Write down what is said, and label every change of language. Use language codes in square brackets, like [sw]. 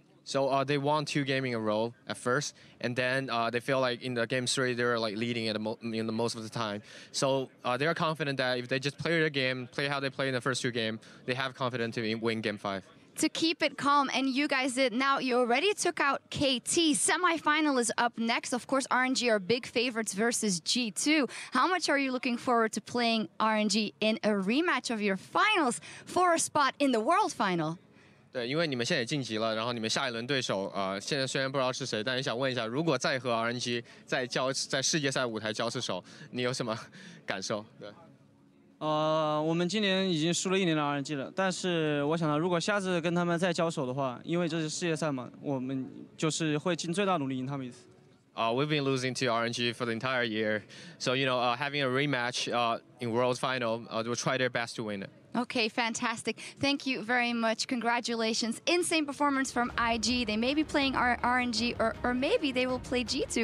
[en] So they won 2 games in a row at first, and then they feel like in the game 3 they were like leading it in the most of the time. So they are confident that if they just play their game, play how they play in the first 2 games, they have confidence to win Game 5. To keep it calm, and you guys did. Now, you already took out KT. Semi-final is up next. Of course, RNG are big favorites versus G2. How much are you looking forward to playing RNG in a rematch of your finals for a spot in the World Final? [zh] 对，因为你们现在也晋级了，然后你们下一轮对手，现在虽然不知道是谁，但也想问一下，如果再和 RNG 在世界赛舞台交次手，你有什么感受？对。我们今年已经输了1年的 RNG 了，但是我想到，如果下次跟他们再交手的话，因为这是世界赛嘛，我们就是会尽最大努力赢他们一次。 [en] We've been losing to RNG for the entire year, so having a rematch in World Final, we'll try their best to win it. Okay, fantastic. Thank you very much. Congratulations. Insane performance from IG. They may be playing RNG or maybe they will play G2.